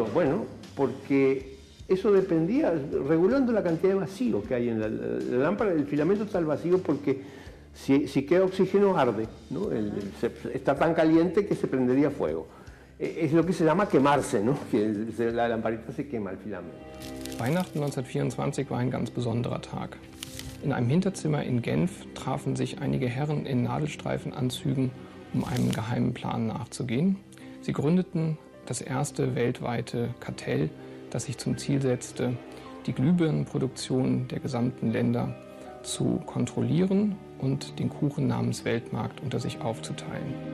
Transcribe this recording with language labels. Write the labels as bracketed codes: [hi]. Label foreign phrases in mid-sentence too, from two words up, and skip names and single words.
[es] Bueno, porque eso dependía, regulando la cantidad de vacío que hay en la lámpara. El filamento está al vacío porque si queda oxígeno arde, ¿no? Está tan caliente que se prendería fuego. Es lo que se llama quemarse, ¿no? Que la lamparita se quema, el filamento. [de] Weihnachten 1924 war ein ganz besonderer Tag. In einem Hinterzimmer in Genf trafen sich einige Herren in Nadelstreifenanzügen, um einem geheimen Plan nachzugehen. Sie gründeten das erste weltweite Kartell, das sich zum Ziel setzte, die Glühbirnenproduktion der gesamten Länder zu kontrollieren und den Kuchen namens Weltmarkt unter sich aufzuteilen.